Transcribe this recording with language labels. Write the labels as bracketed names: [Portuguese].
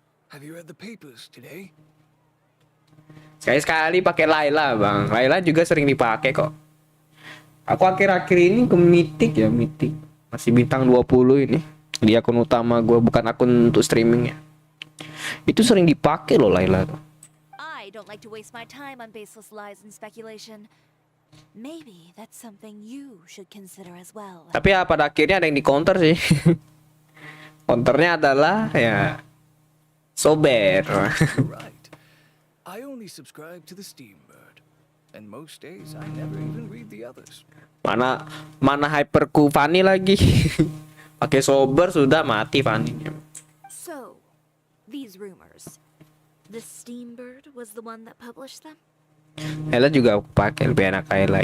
[English] Have you read the papers today? [Indonesian] Sekali-sekali pakai Layla bang. Layla juga sering dipakai kok. Aku akhir-akhir ini ke Mythic ya, Mythic. Masih bintang 20 ini. Di akun utama gue, bukan akun untuk streaming ya. Itu sering dipakai loh Layla tuh. [English] I don't like to waste my time on baseless lies and speculation. Maybe that's something you should consider as well. [Indonesian] Tapi ya pada akhirnya ada yang di counter sih. Counternya adalah ya sober. [English] Right. I only subscribe to the Steambird, and most days I never even read the others. [Indonesian] Mana hyperku Fanny lagi. Pakai sober sudah mati Fanny-nya. [English] So, these rumors. The Steambird was the one that published them? [Indonesian] Layla juga pakai, lebih enak Layla.